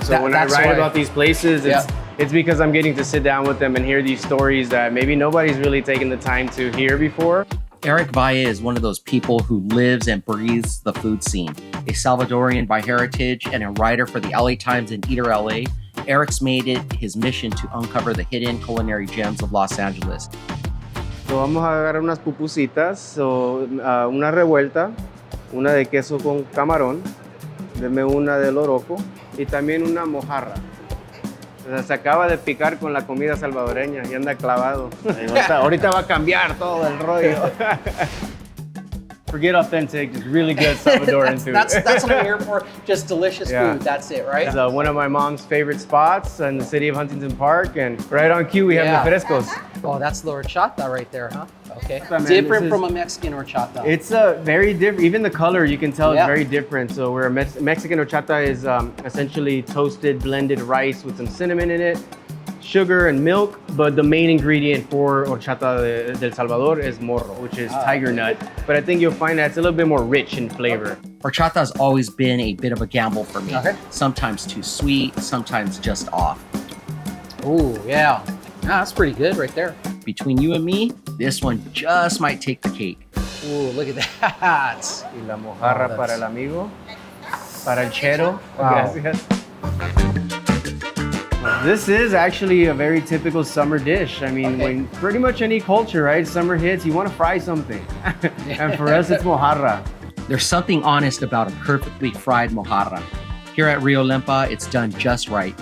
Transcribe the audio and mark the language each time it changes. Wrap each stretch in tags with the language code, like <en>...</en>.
<en>So when I write about these places, it's because I'm getting to sit down with them and hear these stories that maybe nobody's really taken the time to hear before. Eric Valle is one of those people who lives and breathes the food scene. A Salvadorian by heritage and a writer for the LA Times and Eater LA, Eric's made it his mission to uncover the hidden culinary gems of Los Angeles.</en> <es>So vamos a agarrar unas pupusitas, una revuelta, una de queso con camarón, deme una de loroco y también una mojarra. O sea, se acaba de picar con la comida salvadoreña y anda clavado. Ahorita va a cambiar todo el rollo.</es> <en>Forget authentic, just really good Salvadoran food. That's what I'm here for, just delicious food, that's it, right? It's one of my mom's favorite spots in the city of Huntington Park, and right on cue we have the frescos. Oh, that's the horchata right there, huh? Okay. Different from a Mexican horchata. It's very different. Even the color, you can tell it's very different. So where Mexican horchata is essentially toasted, blended rice with some cinnamon in it, sugar and milk, but the main ingredient for horchata del Salvador is morro, which is tiger nut. But I think you'll find that it's a little bit more rich in flavor. Horchata has always been a bit of a gamble for me. Sometimes too sweet, sometimes just off. Ooh, yeah. That's pretty good right there. Between you and me, this one just might take the cake. Ooh, look at that.</en> <es>Y la mojarra para el amigo, para el chero.</es> <en>Wow.</en> <es>Gracias.</es> <en>This is actually a very typical summer dish. I mean, when pretty much any culture, right? Summer hits, you want to fry something. And for us, it's mojarra. There's something honest about a perfectly fried mojarra. Here at Rio Limpa, it's done just right.</en>